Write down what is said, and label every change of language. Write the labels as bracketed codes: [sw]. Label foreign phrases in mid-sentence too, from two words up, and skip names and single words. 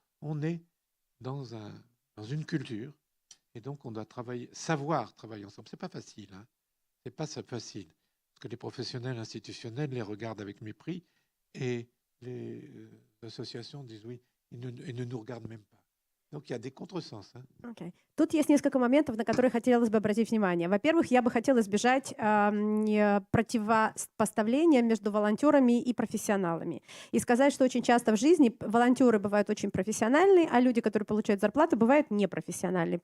[fr] On est dans une culture et donc on doit savoir travailler ensemble. Ce n'est pas facile, hein. C'est pas ça facile, parce que les professionnels institutionnels les regardent avec mépris et les associations disent oui, ils ne nous regardent même pas. Donc il y a des contresens. Hein. Okay. [ru] Тут есть несколько моментов, на которые хотелось бы обратить внимание. Во-первых, я бы хотела избежать противопоставления между волонтерами и профессионалами. И сказать, что очень часто в жизни волонтеры бывают очень профессиональные, а люди, которые получают зарплату, бывают непрофессиональные.